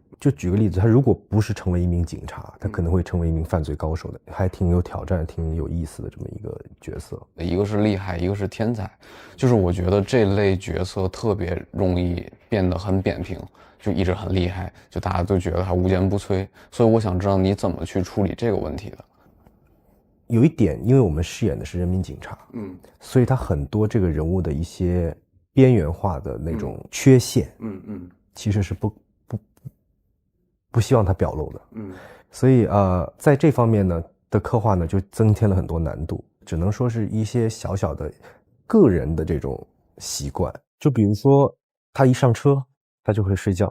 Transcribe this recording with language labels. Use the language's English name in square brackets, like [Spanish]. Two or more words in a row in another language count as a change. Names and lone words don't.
[Chinese] 就舉個例子，他如果不是成為一名警察，他可能會成為一名犯罪高手的，還挺有挑戰、挺有意思的這麼一個角色。一個是厲害，一個是天才，就是我覺得這類角色特別容易變得很扁平，就一直很厲害，就大家都覺得他無堅不摧。所以我想知道你怎麼去處理這個問題的。有一點，因為我們飾演的是人民警察，所以他很多這個人物的一些邊緣化的那種缺陷，其實是不希望他表露的，所以在這方面呢的刻畫呢，就增添了很多難度，只能說是一些小小的個人的這種習慣，就比如說他一上車，他就會睡覺。